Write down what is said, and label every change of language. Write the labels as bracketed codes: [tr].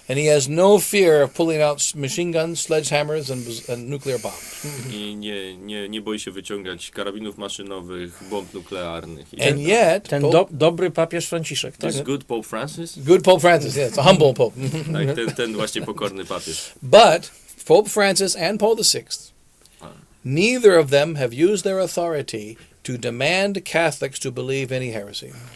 [en] And he has no fear of pulling out machine guns, sledgehammers, and nuclear bombs. [pl] I nie boi się wyciągać karabinów maszynowych, bomb nuklearnych. [en] I And yet, [pl] Ten dobry papież Franciszek, tak? [en] This good Pope Francis? good Pope Francis, yes, a humble Pope. [pl] Tak, ten właśnie pokorny papież. [en] But Pope Francis and Paul VI, neither of them have used their authority to demand Catholics to believe any heresy.